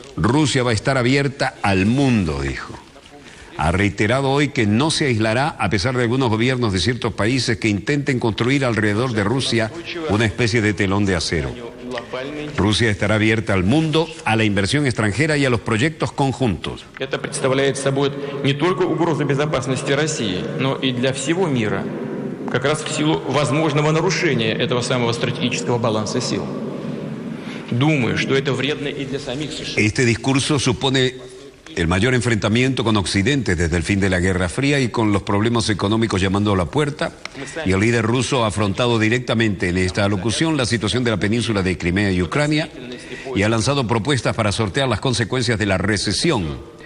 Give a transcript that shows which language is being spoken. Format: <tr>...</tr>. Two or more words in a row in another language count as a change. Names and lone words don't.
<es>Rusia va a estar abierta al mundo, dijo. Ha reiterado hoy que no se aislará a pesar de algunos gobiernos de ciertos países que intenten construir alrededor de Rusia una especie de telón de acero. Rusia estará abierta al mundo, a la inversión extranjera y a los proyectos conjuntos.</es> <ru>Это представляет собой не только угрозу безопасности России, но и для всего мира, как раз в силу возможного нарушения этого самого стратегического баланса сил. Думаю, что это вредно и для самих США.</ru> <es>Este discurso supone el mayor enfrentamiento con Occidente desde el fin de la Guerra Fría y con los problemas económicos llamando a la puerta, y el líder ruso ha afrontado directamente en esta alocución la situación de la península de Crimea y Ucrania y ha lanzado propuestas para sortear las consecuencias de la recesión</es>